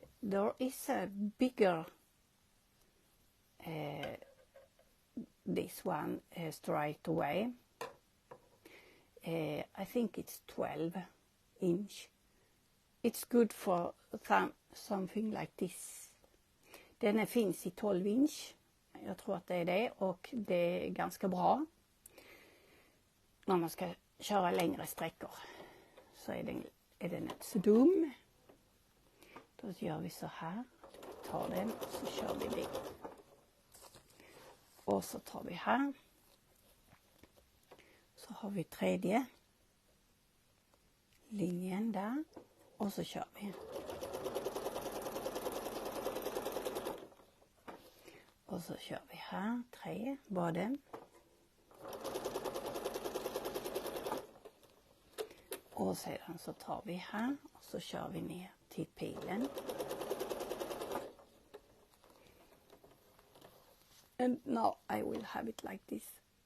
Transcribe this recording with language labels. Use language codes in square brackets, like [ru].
[en] there is a bigger this one straight away. I think it's 12 inch. It's good for something like this. [sv] Den finns i 12 inch. Jag tror att det är det, och det är ganska bra när man ska köra längre sträckor. Så är den inte så dum. Då gör vi så här. Tar den, så kör vi det. Och så tar vi här. Så har vi tredje linjen där. Och så kör vi. Och så kör vi här, 3, både. Och sedan så tar vi här och så kör vi ner till pilen. [en] And now I will have it like this.